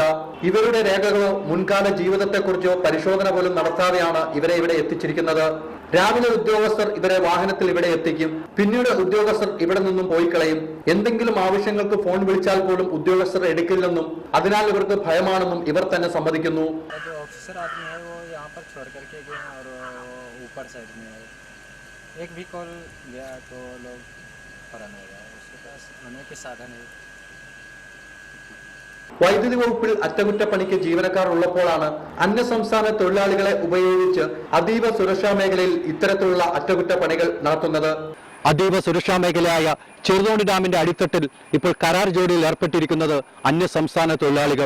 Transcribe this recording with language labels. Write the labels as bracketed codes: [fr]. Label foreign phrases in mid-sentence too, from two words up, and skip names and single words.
[ml] ഇവരുടെ രേഖകളോ മുൻകാല ജീവിതത്തെക്കുറിച്ചോ പരിശോധന പോലും നടത്താതെയാണ് ഇവരെ ഇവിടെ എത്തിച്ചിരിക്കുന്നത്. രാവിലെ ഉദ്യോഗസ്ഥർ ഇവരെ വാഹനത്തിൽ ഇവിടെ എത്തിക്കും. പിന്നീട് ഉദ്യോഗസ്ഥർ ഇവിടെ നിന്നും പോയി കളയും. എന്തെങ്കിലും ആവശ്യങ്ങൾക്ക് ഫോൺ വിളിച്ചാൽ പോലും ഉദ്യോഗസ്ഥർ എടുക്കില്ലെന്നും അതിനാൽ ഇവർക്ക് ഭയമാണെന്നും ഇവർ തന്നെ സമ്മതിക്കുന്നു. [hi] एक भी कॉल गया तो लोग फरार हो गया, उसके पास आने के साधन है. [ml] വൈദ്യുതി വകുപ്പിൽ അറ്റകുറ്റപ്പണിക്ക് ജീവനക്കാർ ഉള്ളപ്പോഴാണ് അന്യസംസ്ഥാന തൊഴിലാളികളെ ഉപയോഗിച്ച് അതീവ സുരക്ഷാ മേഖലയിൽ ഇത്തരത്തിലുള്ള അറ്റകുറ്റപ്പണികൾ നടത്തുന്നത്. അതീവ സുരക്ഷാ മേഖലയായ ചെറുതോണി ഡാമിന്റെ അടിത്തട്ടിൽ ഇപ്പോൾ കരാർ ജോലിയിൽ ഏർപ്പെട്ടിരിക്കുന്നത് അന്യസംസ്ഥാന തൊഴിലാളികൾ.